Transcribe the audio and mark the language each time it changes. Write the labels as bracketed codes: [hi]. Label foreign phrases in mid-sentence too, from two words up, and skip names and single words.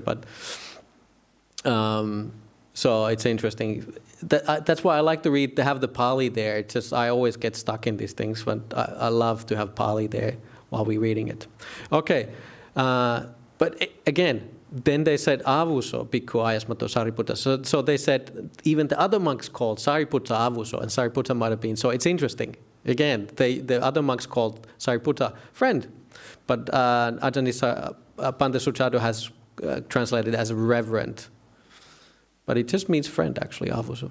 [en] But so it's interesting. That's why I like to read, to have the Pali there. It's just I always get stuck in these things, but I love to have Pali there while we're reading it. Okay, but again, then they said [pi] avuso, bhikkhu ayasmato sariputta. [en] So they said even the other monks called Sariputta avuso, and Sariputta might have been. So it's interesting. Again, the other monks called Sariputta friend, but Ajahn Pante Suchado has translated as reverend. But it just means friend, actually, avuso.